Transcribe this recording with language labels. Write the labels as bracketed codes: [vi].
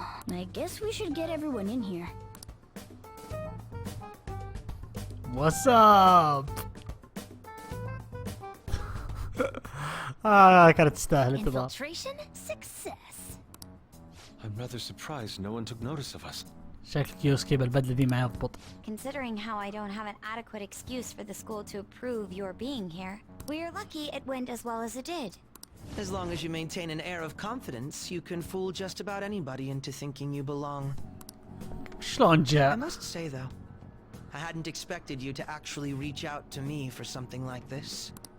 [en] I guess we should get everyone in here. What's up? [ar] كانت تستاهل انتظار. [en] Infiltration success. I'm rather surprised no one took notice of us. [ar] شكلك يوسكي بالبدلة دي ما يضبط. [en] Considering how I don't have an adequate excuse for the school to approve your being here, we're lucky it went as well as it did. As long as you maintain an air of confidence, you can fool just about anybody into thinking you belong. [ar] شلون [en] I [ar] جاء؟ [en] must say though, I hadn't expected you to actually reach out to me for something like this.